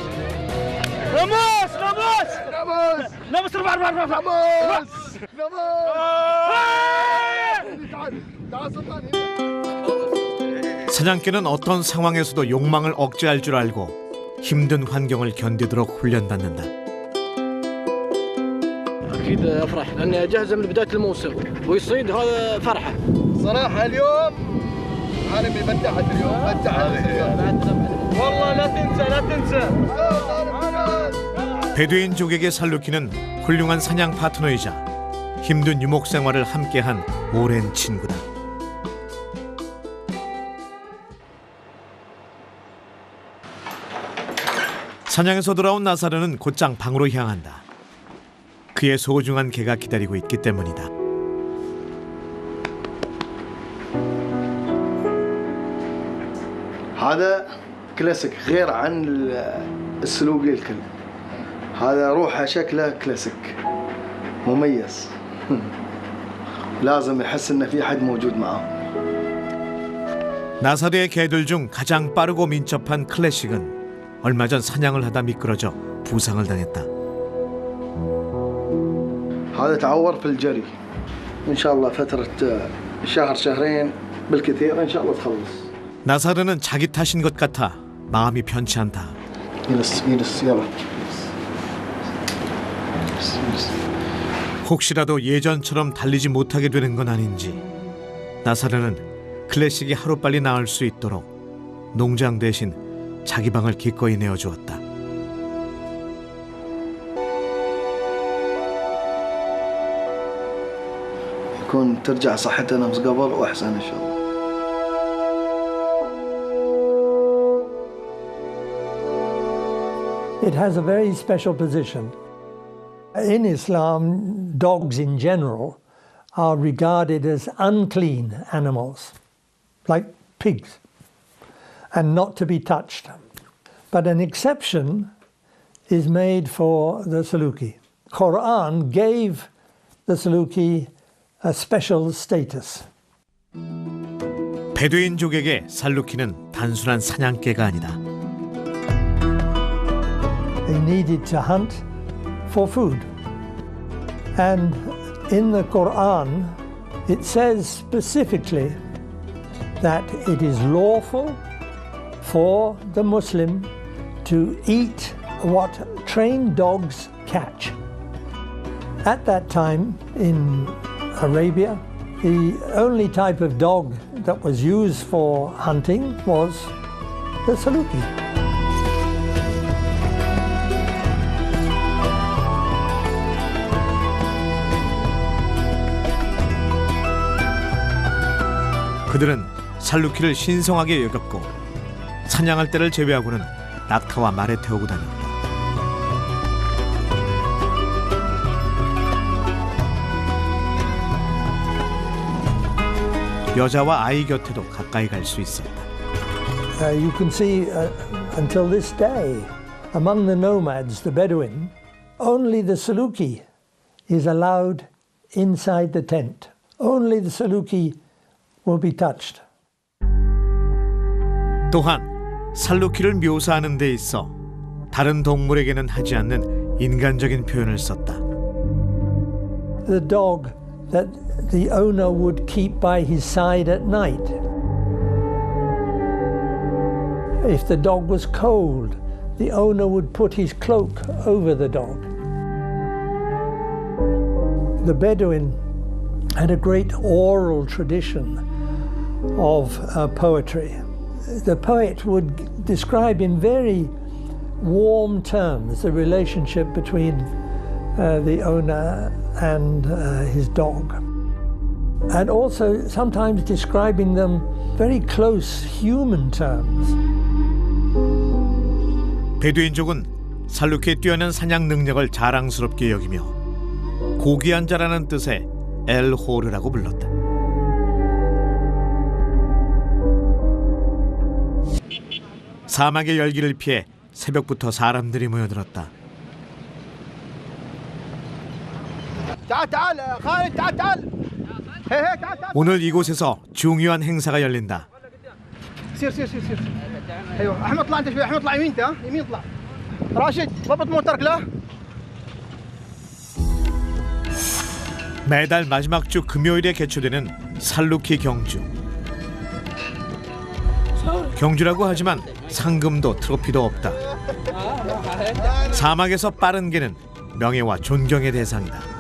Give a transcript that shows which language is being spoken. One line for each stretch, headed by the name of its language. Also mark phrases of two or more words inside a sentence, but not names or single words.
Korean: 사냥개는 어떤 상황에서도 욕망을 억제할 줄 알고 힘든 환경을 견디도록 훈련받는다.
Arabic: أكيد أفرح لأني أجهز من بداية الموسم ويصيد هذا فرحة. صراحة اليوم أنا مبدعت اليوم بدعت والله لا تنسى لا تنسى.
Korean: 베두인족에게 살루키는 훌륭한 사냥 파트너이자 힘든 유목 생활을 함께한 오랜 친구다. 사냥에서 돌아온 나사르는 곧장 방으로 향한다. 그의 소중한 개가 기다리고 있기 때문이다.
Arabic: هذا كلاسيك غير عن السلوقي الكلب. هذا روحه شكله كلاسيك مميز. لازم يحس إن في حد موجود معاه.
Korean: 나사대의 개들 중 가장 빠르고 민첩한 클래식은 얼마 전 사냥을 하다 미끄러져 부상을 당했다.
Arabic: هذا تعور في الجري ان شاء الله فتره شهر شهرين بالكثير ان شاء الله تخلص.
Korean: 나사르는 자기 탓인 것 같아 마음이 편치 않다.
Arabic: يلس يلا.
Korean: 혹시라도 예전처럼 달리지 못하게 되는 건 아닌지 나사르는 클래식이 하루빨리 나을 수 있도록 농장 대신 자기 방을 기꺼이 내어주었다.
Arabic: يكون ترجع صحته نفس قبل واحسن ان شاء الله.
English: It has a very special position. In Islam, dogs in general are regarded as unclean animals, like pigs, and not to be touched. But an exception is made for the Saluki. Quran gave the Saluki a special status.
Korean: 베두인족에게 살루키는 단순한 사냥개가 아니다.
English: They needed to hunt for food. And in the Quran, it says specifically that it is lawful for the Muslim to eat what trained dogs catch. At that time in Arabia, the only type of dog that was used for hunting was the Saluki.
Korean: 그들은 살루키를 신성하게 여겼고 사냥할 때를 제외하고는 낙타와 말에 태우고 다녔다. 여자와 아이 곁에도 가까이 갈 수 있었다.
English: You can see until this day, among the nomads, the Bedouin, only the Saluki is allowed inside the tent. Only the Saluki will be touched.
Korean: 또한 살루키를 묘사하는 데 있어 다른 동물에게는 하지 않는 인간적인 표현을 썼다.
English: The dog that the owner would keep by his side at night. If the dog was cold, the owner would put his cloak over the dog. The Bedouin had a great oral tradition of poetry. The poet would describe in very warm terms the relationship between the owner and his dog, and also sometimes describing them very close human terms.
Korean: 베두인족은 살루키의 뛰어난 사냥 능력을 자랑스럽게 여기며 고귀한 자라는 뜻의 엘호르라고 불렀다. 사막의 열기를 피해 새벽부터 사람들이 모여들었다. 오늘 이곳에서 중요한 행사가 열린다.
Arabic: احمد طلع انت شوي احمد طلع يمين ها يمين طلع راشد ضبط موترك له.
Korean: 매달 마지막 주 금요일에 개최되는 살루키 경주. 경주라고 하지만 상금도 트로피도 없다. 사막에서 빠른 개는 명예와 존경의 대상이다.